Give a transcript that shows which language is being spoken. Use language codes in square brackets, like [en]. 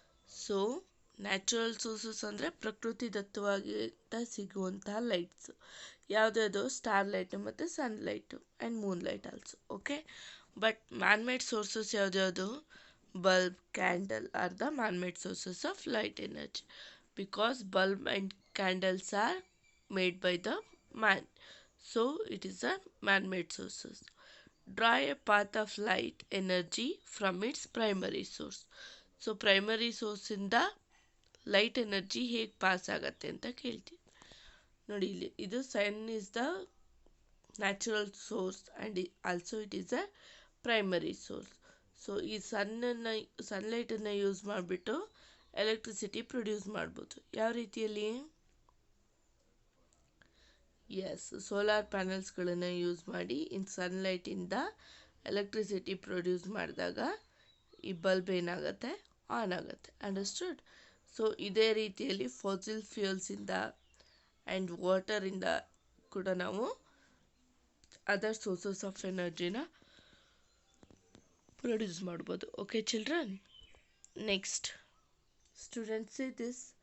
[kn] So natural sources ಅಂದರೆ ಪ್ರಕೃತಿ ದತ್ತವಾಗಿ ಸಿಗುವಂತಹ ಲೈಟ್ಸ್ ಯಾವುದ್ಯಾವುದು? [en] star light [kn] ಮತ್ತು [en] Sunlight and moonlight also. Okay. But man made sources [kn] ಯಾವುದ್ಯಾವುದು? [en] Bulb, candle are the man made sources of light energy. Because bulb and candles are made by the man, so it is a man-made sources. Draw a path of light energy from its primary source. [kn] So primary source ಇಂದ light energy ಹೇಗೆ pass ಆಗತ್ತೆ ಅಂತ ಕೇಳ್ತೀವಿ. ನೋಡಿ ಇಲ್ಲಿ ಇದು [en] Sun is the natural source and also it is a primary source. [kn] So ಈ ಸನ್ಲೈಟನ್ನು use ಮಾಡಿಬಿಟ್ಟು ಎಲೆಕ್ಟ್ರಿಸಿಟಿ ಪ್ರೊಡ್ಯೂಸ್ ಮಾಡ್ಬೋದು. ಯಾವ ರೀತಿಯಲ್ಲಿ? ಎಸ್, ಸೋಲಾರ್ ಪ್ಯಾನಲ್ಸ್ಗಳನ್ನು ಯೂಸ್ ಮಾಡಿ ಸನ್ಲೈಟಿಂದ ಎಲೆಕ್ಟ್ರಿಸಿಟಿ ಪ್ರೊಡ್ಯೂಸ್ ಮಾಡಿದಾಗ ಈ ಬಲ್ಬ್ ಏನಾಗುತ್ತೆ? ಆನ್ ಆಗುತ್ತೆ. ಅಂಡರ್ಸ್ಟುಡ್? ಸೊ ಇದೇ ರೀತಿಯಲ್ಲಿ ಫಾಸಿಲ್ ಫ್ಯೂಯಲ್ಸಿಂದ ಆ್ಯಂಡ್ ವಾಟರಿಂದ ಕೂಡ ನಾವು ಅದರ್ ಸೋರ್ಸಸ್ ಆಫ್ ಎನರ್ಜಿನ ಪ್ರೊಡ್ಯೂಸ್ ಮಾಡ್ಬೋದು. [en] Okay children? Next, students, say this.